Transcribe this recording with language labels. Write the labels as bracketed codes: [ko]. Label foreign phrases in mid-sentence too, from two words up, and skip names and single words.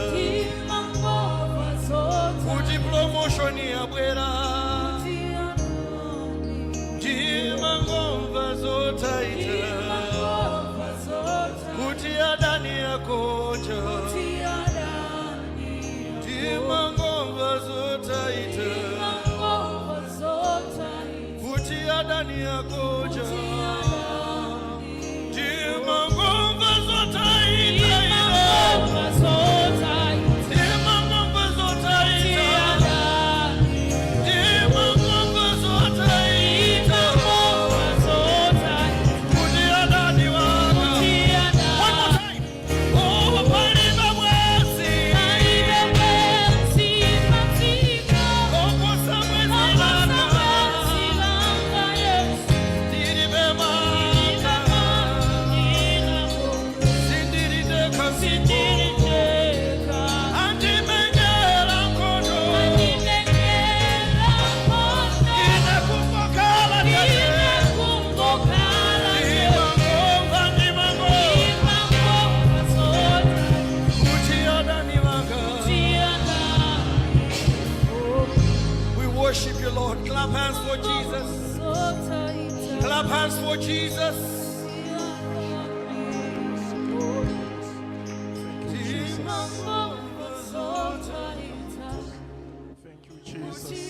[ny] kuti promotion yabwera, ndimangomva zotaita kuti adani akonja, ndimangomva zotaita kuti adani akonja, ndimangomva zotaita, ndimangomva zotaita, ndimangomva zotaita kuti adani wanga, [en] one more time, [ny] palibe bwenzi loposa bwenzi langa Yesu, tilibe mantha, sindilindeka, andimenyela nkhondo, ine kungokhala chete, ndimangomva kuti adani wanga. [en] We worship you, Lord. Clap hands for Jesus. Clap hands for Jesus. Thank you, Jesus.